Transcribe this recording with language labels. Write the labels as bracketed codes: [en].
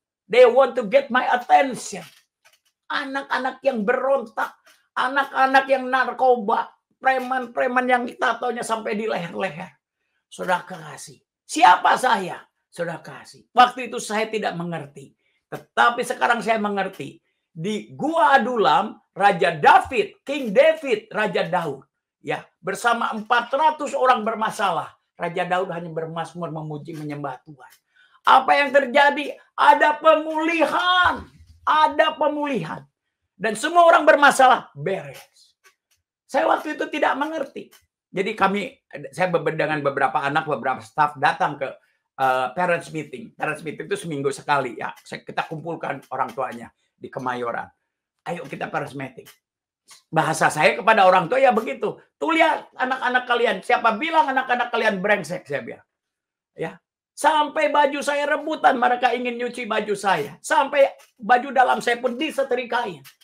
[en] They want to get my attention. [id] Anak-anak yang berontak, anak-anak yang narkoba, preman-preman yang tatonya sampai di leher-leher. Sudah kasih. Siapa saya? Sudah kasih. Waktu itu saya tidak mengerti. Tetapi sekarang saya mengerti. Di Gua Adulam, Raja David, King David, Raja Daud. Ya, bersama 400 orang bermasalah. Raja Daud hanya bermazmur, memuji, menyembah Tuhan. Apa yang terjadi? Ada pemulihan. Ada pemulihan. Dan semua orang bermasalah beres. Saya waktu itu tidak mengerti. Jadi saya dengan beberapa anak, beberapa staff datang ke parents meeting. Parents meeting itu seminggu sekali ya. Kita kumpulkan orang tuanya di Kemayoran. Ayo kita parents meeting. Bahasa saya kepada orang tua ya begitu. Tuh lihat anak-anak kalian. Siapa bilang anak-anak kalian brengsek, saya bilang. Ya. Sampai baju saya rebutan, mereka ingin nyuci baju saya. Sampai baju dalam saya pun disetrikain.